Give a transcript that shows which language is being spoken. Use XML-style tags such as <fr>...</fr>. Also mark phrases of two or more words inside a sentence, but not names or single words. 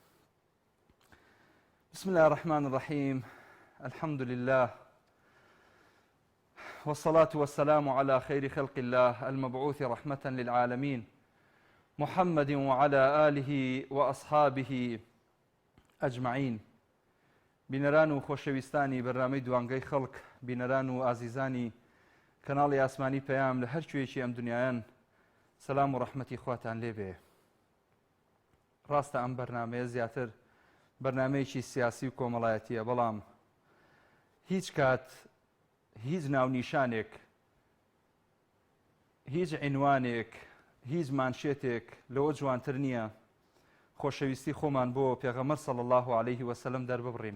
<ar>بسم الله الرحمن الرحيم. الحمد لله والصلاة والسلام على خير خلق الله المبعوث رحمة للعالمين محمد وعلى آله وأصحابه أجمعين.</ar> <ckb>بینەران و خۆشەویستانی بەرنامەی دوانگەی خەڵک، بینەران و ئازیزانی کەناڵی ئاسمانی پەیام لە هەر کوێیەکی ئەم دنیایان، سەلام و ڕەحمەتی خواتان لێبێ. ڕاستە ئەم بەرنامەیە زیاتر بەرنامەیەکی سیاسی و کۆمەڵایەتیە، بەڵام هیچ کات هیچ ناونیشانێک، هیچ عنوانێک، هیچ مانشێتێک لەوە جوانتر نییە خۆشەویستی خۆمان بۆ پێغەمبەر</ckb> <ar>صلی الله عليه وسلم</ar> <ckb>دەرببڕین.</ckb>